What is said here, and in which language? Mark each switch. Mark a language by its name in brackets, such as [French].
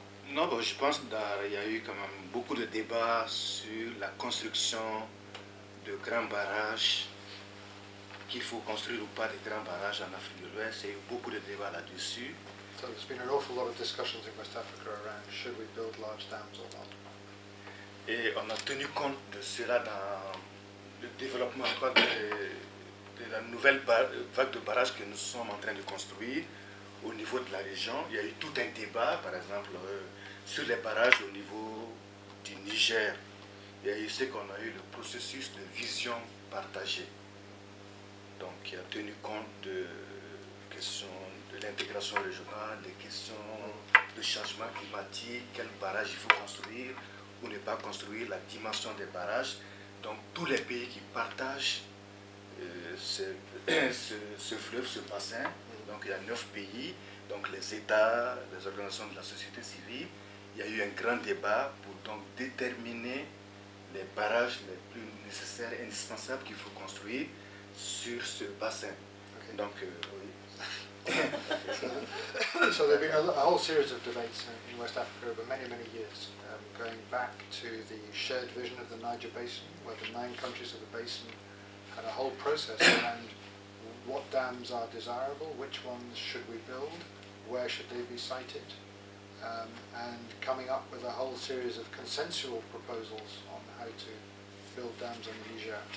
[French] Non, bon, je pense qu'il y a eu quand même beaucoup de débats sur la construction de grands barrages, qu'il faut construire ou pas des grands barrages en Afrique de l'Ouest. Il y a eu beaucoup de débats là-dessus. [English] So there's been an awful lot of discussions in West Africa around should we build large dams or not. [French] Et on a tenu compte de cela dans le développement de la nouvelle vague de barrages que nous sommes en train de construire au niveau de la région. Il y a eu tout un débat, par exemple, sur les barrages au niveau du Niger. Il y a eu ce qu'on a eu, le processus de vision partagée. Donc, il a tenu compte de questions de l'intégration régionale, des questions de changement climatique, quel barrage il faut construire ou ne pas construire, la dimension des barrages. Donc, tous les pays qui partagent ce fleuve, ce bassin, donc il y a 9 pays, donc les États, les organisations de la société civile, il y a eu un grand débat pour donc déterminer les barrages les plus nécessaires et indispensables qu'il faut construire sur ce bassin. Okay. Donc, oui. [English] So there have been a whole series of debates in West Africa over many years, going back to the shared vision of the Niger Basin, where the 9 countries of the basin had a whole process around what dams are desirable, which ones should we build, where should they be sited, and coming up with a whole series of consensual proposals on how to build dams on the Niger.